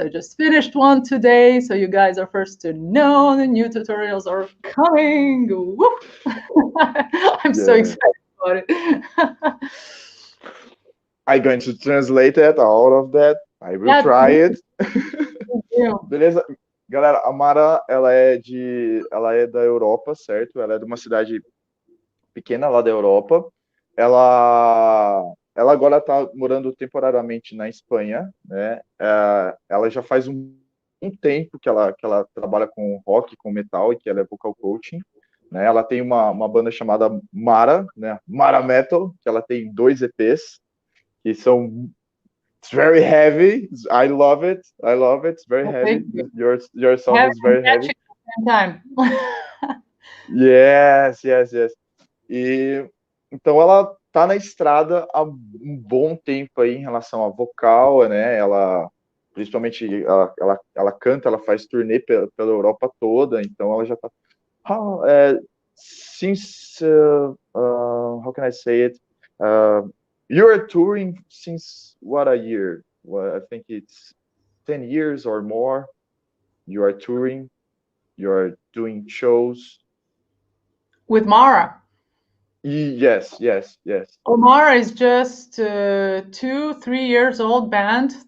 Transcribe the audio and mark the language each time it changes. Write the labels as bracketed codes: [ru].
[en] I just finished one today, so you guys are first to know the new tutorials are coming. Whoop. I'm so excited about it. I'm going to translate it, all of that. I will try it. [pt] Beleza? Galera, a Mara, ela é da Europa, certo? Ela é de uma cidade pequena lá da Europa. Ela agora está morando temporariamente na Espanha, né? Ela já faz um tempo que ela trabalha com rock, com metal, e que ela é vocal coaching, né? Ela tem uma banda chamada MΑRA, né? MΑRA Metal, que ela tem 2 EPs, que são... [en] It's very heavy. I love it. It's very heavy. Your song is very heavy. Time. Yes. [pt] E então ela tá na estrada há um bom tempo aí em relação a vocal, né? Ela principalmente ela canta, ela faz turnê pela Europa toda, então ela já tá [en] since how can I say it? You are touring since what a year? Well, I think it's 10 years or more. You are touring. You are doing shows. With MΑRA? Yes. MARA is just 2-3 years old band.